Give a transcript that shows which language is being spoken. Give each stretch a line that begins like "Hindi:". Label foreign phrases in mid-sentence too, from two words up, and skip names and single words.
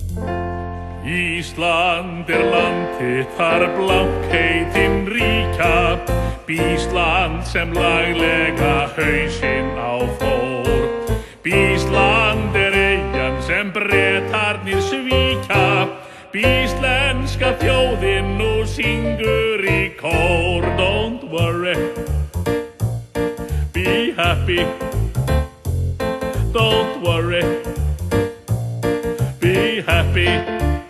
Icelandic: Ísland land þitt þar blankheitin ríkja, Bísland sem laglega hausinn á fór. Bísland eyjan sem Bretarnir svíkja, Bíslenska þjóðin nú syngur í kór.
English: Don't worry, be happy. Don't worry, be happy.